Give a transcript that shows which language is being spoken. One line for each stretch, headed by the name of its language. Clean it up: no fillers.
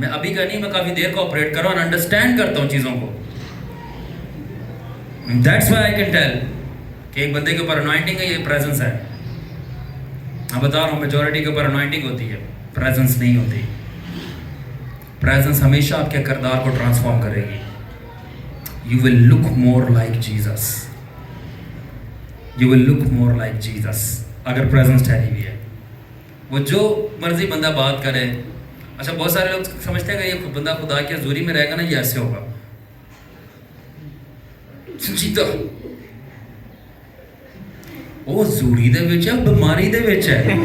Hindi: मैं अभी का नहीं, मैं काफ़ी देर को ऑपरेट कर रहा हूँ, अंडरस्टैंड करता हूँ चीज़ों को।
English: That's why I can tell
Hindi: कि एक बंदे के ऊपर अनॉइंटिंग है, ये प्रेजेंस है। मैं बता रहा हूँ, मेजॉरिटी के ऊपर अनॉइंटिंग होती है, प्रेजेंस नहीं होती। प्रेजेंस हमेशा आपके किरदार को ट्रांसफॉर्म करेगी।
English: You will look more like Jesus. You will look more like Jesus.
Hindi: अगर प्रेजेंस ठहरी हुई है, वो जो मर्जी बंदा बात करे। अच्छा, बहुत सारे लोग समझते हैं कि ये बंदा खुदा की हजूरी में रहेगा ना, ये ऐसे होगा,
Punjabi: जीता वो हजूरी दे विच है,
Hindi: बीमारी दे विच है।